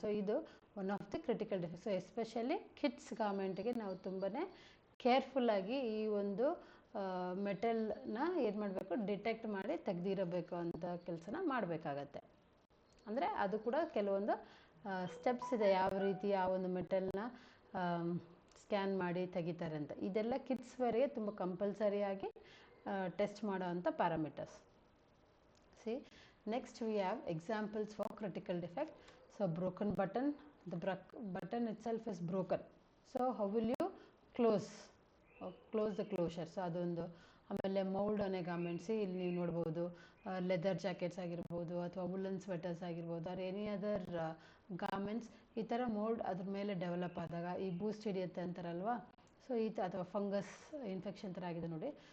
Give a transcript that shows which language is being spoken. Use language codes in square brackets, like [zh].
[kn] So ಇದು [en] One of the critical defect. [kn] So especially kids ಗಾರ್ಮೆಂಟ್ಗೆ ನಾವು ತುಂಬಾ ಕೇರ್ಫುಲ್ಲಾಗಿ ಈ ಒಂದು ಮೆಟಲ್ನ ಏನು ಮಾಡಬೇಕು, ಡಿಟೆಕ್ಟ್ ಮಾಡಿ ತೆಗೆದಿರಬೇಕು ಅಂತ ಕೆಲಸನ ಮಾಡಬೇಕಾಗತ್ತೆ. ಅಂದರೆ ಅದು ಕೂಡ ಕೆಲವೊಂದು ಸ್ಟೆಪ್ಸ್ ಇದೆ, ಯಾವ ರೀತಿ ಆ ಒಂದು ಮೆಟಲ್ನ ಸ್ಕ್ಯಾನ್ ಮಾಡಿ ತೆಗಿತಾರೆ ಅಂತ. ಇದೆಲ್ಲ ಕಿಡ್ಸ್ ವೇರ್ಗೆ ತುಂಬ ಕಂಪಲ್ಸರಿಯಾಗಿ ಟೆಸ್ಟ್ ಮಾಡೋ ಅಂಥ parameters. [en] See, next we have examples for critical defect. So broken button, the button itself is broken. So how will you close the closure? [kn] So ಅದೊಂದು. ಆಮೇಲೆ ಮೌಲ್ಡ್ ಅನ್ನೋ ಗಾರ್ಮೆಂಟ್ಸ್ ಇಲ್ಲಿ ನೀವು ನೋಡ್ಬೋದು, ಲೆದರ್ ಜಾಕೆಟ್ಸ್ ಆಗಿರ್ಬೋದು ಅಥವಾ ವುಲ್ಲನ್ ಸ್ವೆಟರ್ಸ್ ಆಗಿರ್ಬೋದು [en] or any other garments, [kn] ಈ ಥರ ಮೋಲ್ಡ್ ಅದ್ರ ಮೇಲೆ ಡೆವಲಪ್ ಆದಾಗ ಈ ಬೂಸ್ಟ್ ಹಿಡಿಯುತ್ತೆ ಅಂತಾರಲ್ವಾ, ಸೊ ಅಥವಾ ಫಂಗಸ್ ಇನ್ಫೆಕ್ಷನ್ ಥರ ಆಗಿದೆ ನೋಡಿ.